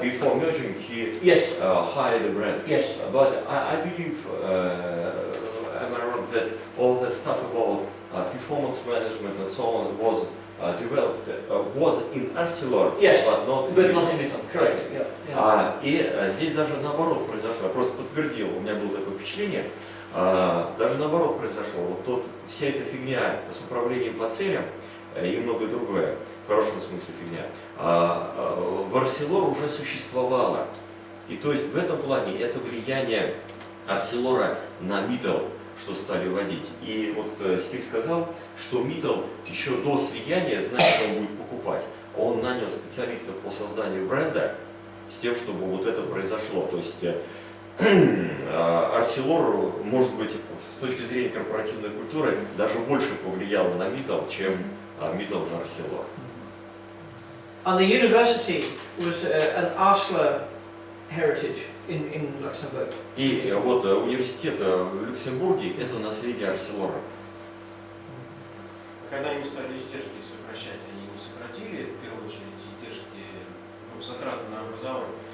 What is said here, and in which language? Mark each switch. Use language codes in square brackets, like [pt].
[en] Before merging, he Yes. hired a brand. Yes. But I believe, am I wrong, that all the stuff about performance management and so on was developed, was in Arcelor, Yes, but not in But not in Mittal, correct. Yeah. Yeah. [ru] И здесь даже наоборот произошло, я просто подтвердил, у меня было такое впечатление, даже наоборот произошло, вот вся эта фигня с управлением по целям и многое другое, в хорошем смысле фигня, в Arcelor уже существовало. И то есть в этом плане это влияние Arcelor на Mittal, что стали вводить. И вот Стив сказал, что Mittal еще до слияния знает, что он будет покупать. Он нанял специалистов по созданию бренда с тем, чтобы вот это произошло. То есть Arcelor, может быть, с точки зрения корпоративной культуры, даже больше повлиял на Mittal, чем Mittal на Arcelor. [en] And the university was an Arcelor heritage in Luxembourg. [ru] И вот университет в Люксембурге – это наследие Arcelor. Когда они стали издержки сокращать, они не сократили, в первую очередь, издержки, затраты на образование?